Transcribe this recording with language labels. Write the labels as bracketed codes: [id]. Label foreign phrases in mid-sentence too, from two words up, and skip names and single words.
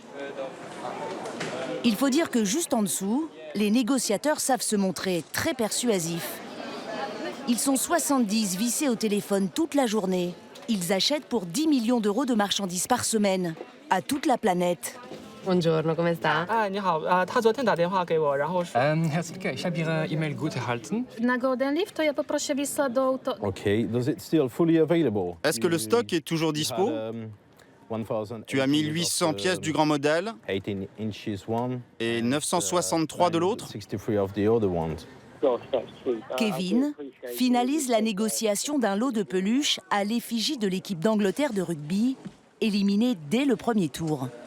[fr] Il faut dire que juste en dessous, les négociateurs savent se montrer très persuasifs. Ils sont 70 vissés au téléphone toute la journée. Ils achètent pour 10 millions d'euros de marchandises par semaine, à toute la planète. [it] Buongiorno, come sta? [zh] 你好，他昨天打电话给我，然后说。 [de] Herzlich, ich habe Ihre E-Mail gut erhalten. [pl] Na Golden Leaf, to ja poproszę lista do auto. [en] Okay, does it still fully available? [fr] Est-ce que le stock est toujours dispo? Tu as 1800 pièces du grand modèle et 963 de l'autre. Kevin finalise la négociation d'un lot de peluches à l'effigie de l'équipe d'Angleterre de rugby, éliminée dès le premier tour.